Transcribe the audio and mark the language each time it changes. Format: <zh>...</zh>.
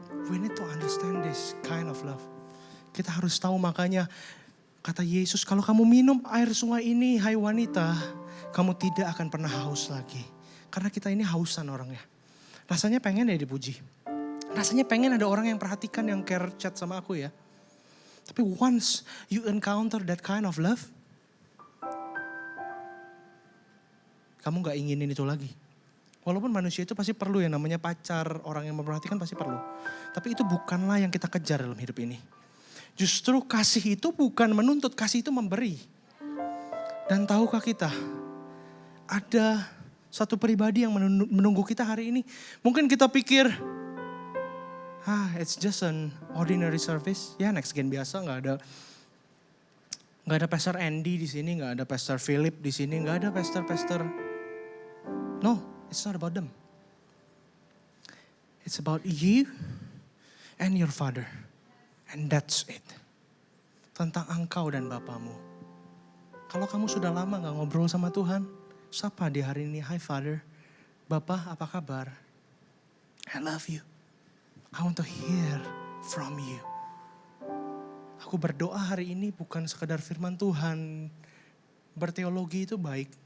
<en>We need to understand this kind of love.</en> <id>Kita harus tahu, makanya kata Yesus, kalau kamu minum air sungai ini, hai wanita, kamu tidak akan pernah haus lagi. Karena kita ini hausan orangnya. Rasanya pengen ya dipuji. Rasanya pengen ada orang yang perhatikan, yang care chat sama aku ya. Tapi</id> <en>once you encounter that kind of love,</en> <id>kamu gak inginin itu lagi. Walaupun manusia itu pasti perlu yang namanya pacar, orang yang memperhatikan pasti perlu. Tapi itu bukanlah yang kita kejar dalam hidup ini. Justru kasih itu bukan menuntut, kasih itu memberi. Dan tahukah kita, ada satu pribadi yang menunggu kita hari ini. Mungkin kita pikir,</id> <en>it's just an ordinary service.</en> <id>Ya, next gen biasa, nggak ada Pastor Andy di sini, nggak ada Pastor Philip di sini, nggak ada Pastor.</id> <en>No, it's not about them. It's about you and your Father, and that's it.</en> <id>Tentang engkau dan Bapamu. Kalau kamu sudah lama nggak ngobrol sama Tuhan, sapa di hari ini,</id> <en>hi Father,</en> <id>Bapa apa kabar?</id> <en>I love you. I want to hear from you.</en> <id>Aku berdoa hari ini bukan sekadar firman Tuhan. Berteologi itu baik.</id>